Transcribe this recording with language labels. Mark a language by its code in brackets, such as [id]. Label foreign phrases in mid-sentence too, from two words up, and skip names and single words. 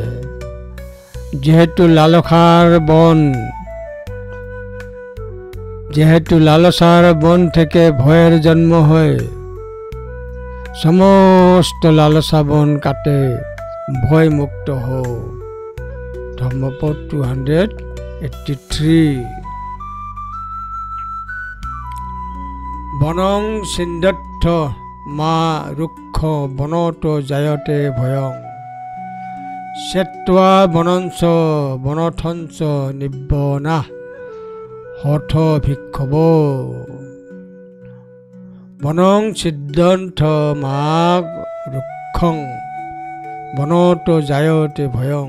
[bn] যেহেতু লালসার বন থেকে ভয়ের জন্ম হয়, সমস্ত লালসা বন কাটে ভয় মুক্ত হও। ধম্মপদ 283। [pi] বনং ছিন্দত্থ মা রুক্ষ বনত জায়তে ভয়ং। শ্বেত্বা বনঞ্চ বনথঞ্চ নিব্বনা হঠ ভিক্ষব। বনং ছিন্দন্থ মা রুক্ষং বনত জায়তে ভয়ং।